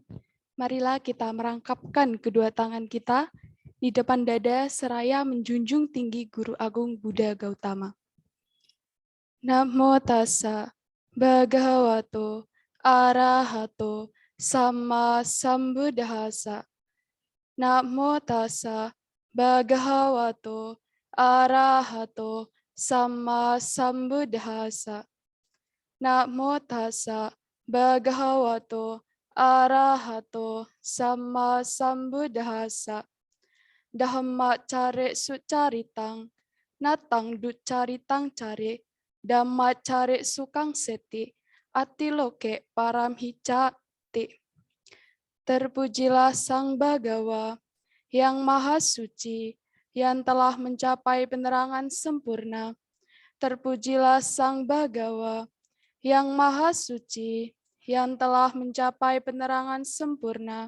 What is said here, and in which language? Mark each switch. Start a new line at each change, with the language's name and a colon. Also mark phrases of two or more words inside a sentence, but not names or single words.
Indonesian: marilah kita merangkapkan kedua tangan kita di depan dada seraya menjunjung tinggi Guru Agung Buddha Gautama.
Pali: Namo tassa bhagavato arahato sama sambuddhassa. Namo tassa bhagavato arahato sama sambuddhassa. Namo tassa bhagavato arahato sama sambuddhassa. Dhamma care sucaritang natang ducaritang care dhamma care sukang seti atiloke paramhicati.
Indonesian: Terpujilah Sang Bhagawa yang Maha Suci yang telah mencapai penerangan sempurna. Terpujilah Sang Bhagawa yang Maha Suci, yang telah mencapai penerangan sempurna.